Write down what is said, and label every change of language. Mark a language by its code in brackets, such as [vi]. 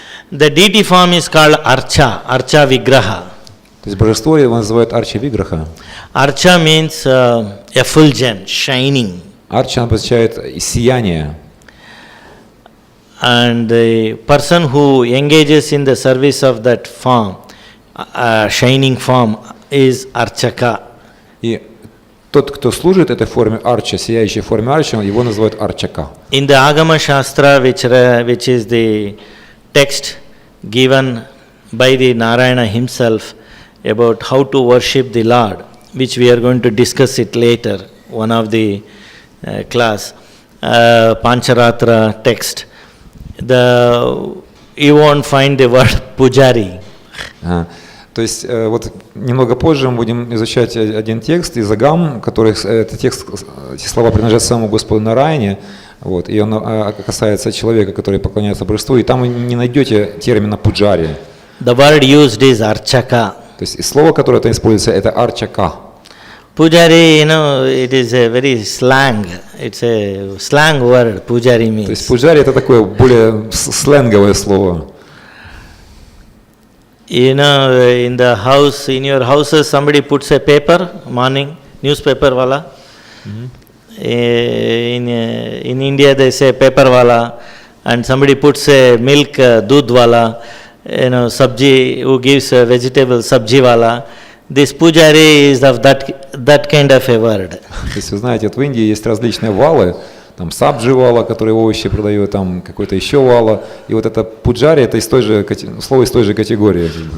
[en] The deity form is called Archa, Archa Vigraha. [ru] То есть божество его называют Арча Виграха. [en] Archa means effulgent, shining. [ru] Арча означает сияние. [en] And the person who engages in the service of that form, shining form, is Archaka. [ru] И тот, кто служит этой форме Арча, сияющей форме Арча, его называют Арчака. [en] In the Agama Shastra, which is the text given by the Narayana himself about how to worship the Lord, which we are going to discuss it later, one of the class, Pancharatra text. You won't find the word Pujari. [ru] То есть вот немного позже мы будем изучать один текст из Агам, который этот текст, эти слова принадлежат самому Господу Нараяне, вот, и он касается человека, который поклоняется божеству, и там вы не найдете термина пуджари. [en] The word used is archaka. [ru] То есть слово, которое там используется, это арчака. [en] Pujari, it is a very slang. It's a slang word. Pujari means. [ru] То есть пуджари это такое более сленговое слово. [en] In the house, in your houses, somebody puts a paper, morning, newspaper wala. In India, they say paper wala, and somebody puts a milk, doodh wala, sabji, who gives a vegetable, sabji wala. This pujari is of that kind of a word. [ru] То есть вы знаете, вот в Индии есть различные валы, там сабджи вала, который овощи продает, там какой-то еще вала, и вот это пуджари, это слово из той же категории.